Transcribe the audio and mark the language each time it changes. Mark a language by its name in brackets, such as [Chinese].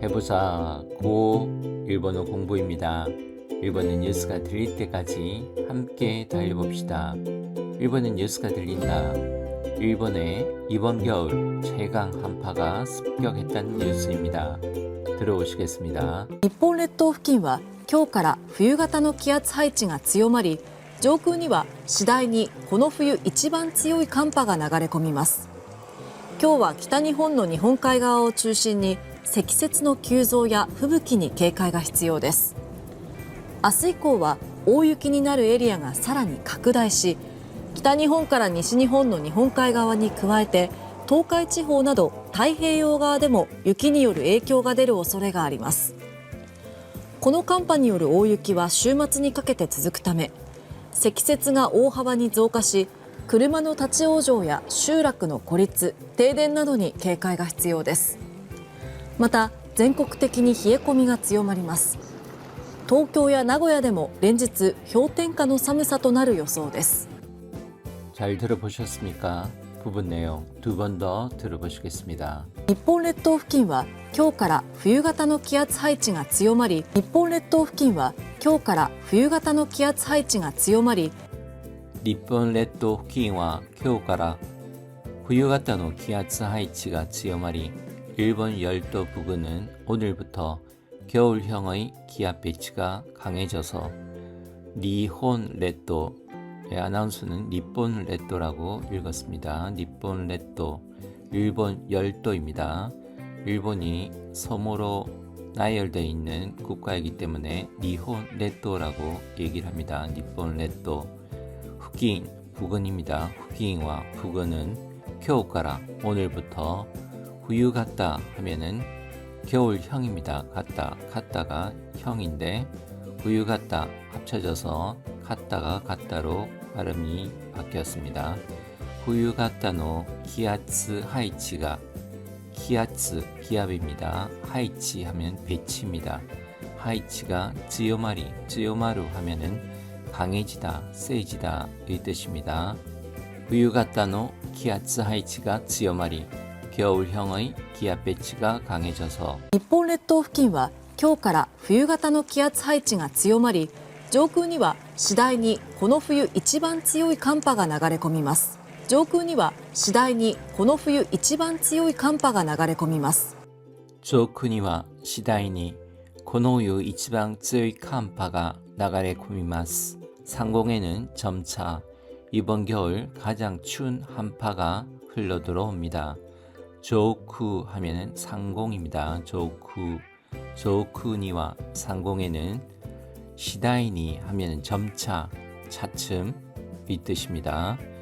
[Korean] 해부사 고 일본어 공부입니다. 일본어 뉴스가 들릴 때까지 함께 달려봅시다. 일본어 뉴스가 들린다. 일본에 이번 겨울 최강 한파가 습격했다는 뉴스입니다. 들어보시겠습니다. [Japanese] 日本列島付近は今日から冬型の気圧配置が強まり、上空には次第にこの冬一番強い寒波が流れ込みます。今日は北日本の日本海側を中心に積雪の急増や吹雪に警戒が必要です。明日以降は大雪になるエリアがさらに拡大し、北日本から西日本の日本海側に加えて東海地方など太平洋側でも雪による影響が出る恐れがあります。この寒波による大雪は週末にかけて続くため、積雪が大幅に増加し、車の立ち往生や集落の孤立、停電などに警戒が必要です。また全国的に冷え込みが強まります。東京や名古屋でも連日氷点下の寒さとなる予想です。 [Korean] 잘 들어보셨습니까? 부분 내용 두 번 더 들어보시겠습니다. [Japanese] 日本列島付近は今日から冬型の気圧配置が強まり、日本列島付近は今日から冬型の気圧配置が強まり、日本列島付近は今日から冬型の気圧配置が強まり [Korean] 일본 열도 부근은 오늘부터 겨울형의 기압 배치가 강해져서 니혼列島의 아나운서는 니폰列島라고 읽었습니다. 니폰列島, 일본 열도입니다. 일본이 섬으로 나열되어 있는 국가이기 때문에 니혼列島라고 얘기를 합니다. 니폰列島. 후긴, 부근입니다. 후긴과 부근은 겨울가라, 오늘부터 후유 같다 하면은 겨울형입니다. 같다가 형인데 후유 같다 합쳐져서 같다가 같다로 발음이 바뀌었습니다. 후유 같다노 기아츠 하이치가 기아츠 기압입니다. 하이치 하면 배치입니다. 하이치가 쯔요마루 하면은 강해지다, 세지다 의 뜻입니다. 후유 같다노 기아츠 하이치가 쯔요마리 겨울형의 기압 배치가 강해져서 [Japanese] 日本列島付近は今日から冬型の気圧配置が強まり、上空には次第にこの冬一番強い寒波が流れ込みます。上空には次第にこの冬一番強い寒波が流れ込みます。上空には次第にこの冬一番強い寒波が流れ込みます。 [Korean] 상공에는 점차 이번 겨울 가장 추운 한파가 흘러 들어옵니다. 조쿠 하면은 상공입니다. 조쿠니와 상공에는 시다이니 하면은 점차, 차츰 이 뜻입니다.